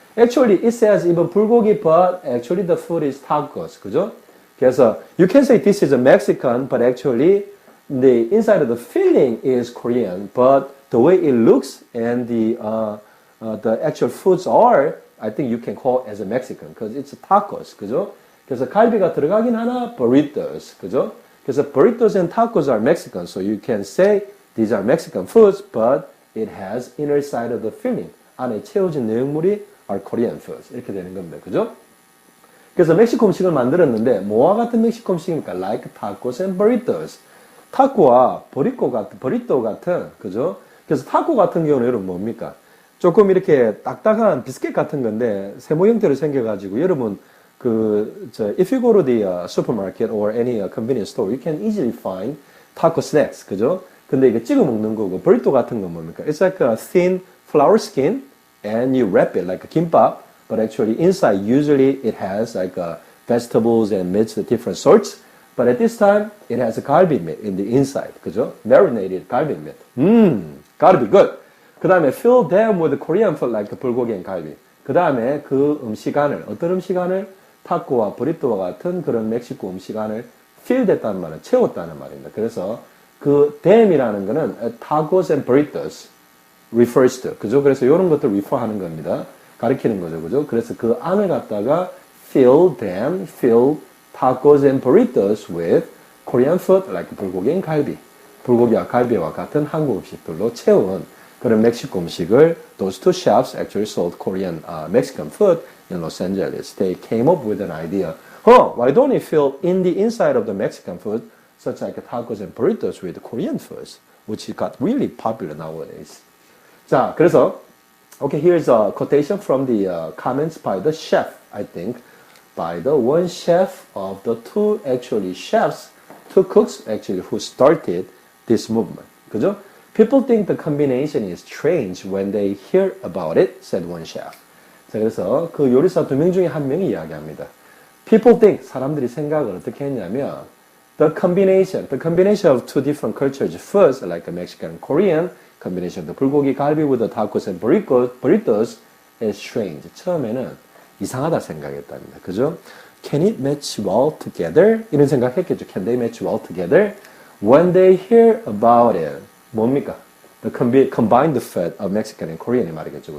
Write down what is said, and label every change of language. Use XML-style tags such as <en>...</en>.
<en>Actually, it says even 불고기, but actually the food is tacos.</en> <ko>그죠?</ko> <en>그래서 you can say this is a Mexican, but actually the inside of the filling is Korean, but the way it looks and the actual foods are, I think you can call it as a Mexican, because it's tacos.</en> <ko>그죠? 그래서 갈비가 들어가긴 하나, burritos. 그죠?</ko> <en>그래서 burritos and tacos are Mexican, so you can say these are Mexican foods, but it has inner side of the filling.</en> <ko>안에 채워진 내용물이</ko> <en>are Korean foods.</en> <ko>이렇게 되는 겁니다. 그죠? 그래서 멕시코 음식을 만들었는데 뭐와 같은 멕시코 음식입니까?</ko> <en>Like tacos and burritos.</en> <ko>타코와 버리또 같은, 그죠? 그래서 타코 같은 경우는 여러분 뭡니까? 조금 이렇게 딱딱한 비스켓 같은 건데 세모 형태로 생겨가지고 여러분</ko> <en>if you go to the supermarket or any convenience store, you can easily find taco snacks,</en> <ko>그죠? 근데 이게 찍어 먹는 거고, 버리또 같은 건 뭡니까?</ko> <en>It's like a thin flour skin, and you wrap it like a kimbap, but actually inside usually it has like vegetables and meats of different sorts, but at this time it has a galbi meat in the inside,</en> <ko>그죠?</ko> <en>Marinated galbi meat. Gotta be good.</en> <ko>그 다음에</ko> <en>fill them with Korean food like 불고기 and 갈비.</en> <ko>그 다음에 그 음식안을, 어떤 음식안을? 타코와 브리또와 같은 그런 멕시코 음식안을 fill 됐다는 말은 채웠다는 말입니다. 그래서 그 them이라는 거는</ko> <en>tacos and burritos refers to,</en> <ko>그죠? 그래서 이런 것들 refer 하는 겁니다. 가리키는 거죠, 그죠? 그래서 그 안을 갖다가</ko> <en>fill tacos and burritos with Korean food like 불고기 and 갈비.</en> <ko>불고기와 갈비와 같은 한국 음식들로 채운 그런 멕시코 음식을</ko> <en>those two chefs actually sold Korean Mexican food in Los Angeles. They came up with an idea. Why don't we fill in the inside of the Mexican food such like tacos and burritos with Korean foods, which got really popular nowadays.</en> <ko>자, 그래서</ko> <en>okay, here's a quotation from the comments by the chef, I think, by the one chef of the two actually chefs, two cooks actually who started this movement.</en> <ko>그죠?</ko> <en>People think the combination is strange when they hear about it, said one chef.</en> <ko>자, 그래서 그 요리사 두 명 중에 한 명이 이야기합니다.</ko> <en>People think,</en> <ko>사람들이 생각을 어떻게 했냐면,</ko> <en>the combination of two different cultures, first like Mexican and Korean, combination of the 불고기 갈비 with the tacos and burritos is strange.</en> <ko>처음에는 이상하다 생각했답니다. 그죠?</ko> <en>Can it match well together?</en> <ko>이런 생각했겠죠.</ko> <en>Can they match well together? When they hear about it,</en> <ko>뭡니까?</ko> <en>The combined food of Mexican and Korean</en> <ko>이 말이겠죠.</ko>